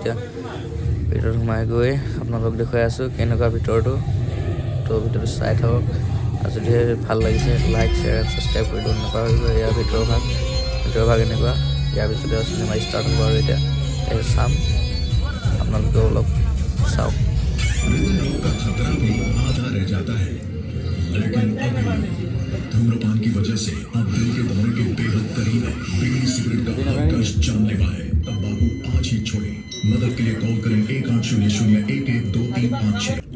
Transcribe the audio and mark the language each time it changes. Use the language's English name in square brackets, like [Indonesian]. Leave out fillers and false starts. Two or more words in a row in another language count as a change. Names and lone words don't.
[Assamese] এতিয়া ভিতৰত সোমাই গৈ আপোনালোকক দেখুৱাই আছোঁ কেনেকুৱা ভিতৰটো। তো ভিতৰটো চাই থাকক আৰু যদি ভাল লাগিছে [English] like share subscribe [Assamese] কৰি দিব নাপাহৰিব। ইয়াৰ ভিতৰৰ ভাগ এনেকুৱা। ইয়াৰ পিছতে চিনেমা ষ্টাৰ্ট হ'ব আৰু এতিয়া চাম, আপোনালোকেও অলপ চাওক। [Hindi] धूम्रपान की वजह से अब दिल के दौरे के बेहद करीब है। बीड़ी सिगरेट का कष्ट जानलेवा है। तंबाकू आज ही छोड़ें। मदद के लिए कॉल करें 1800-112356।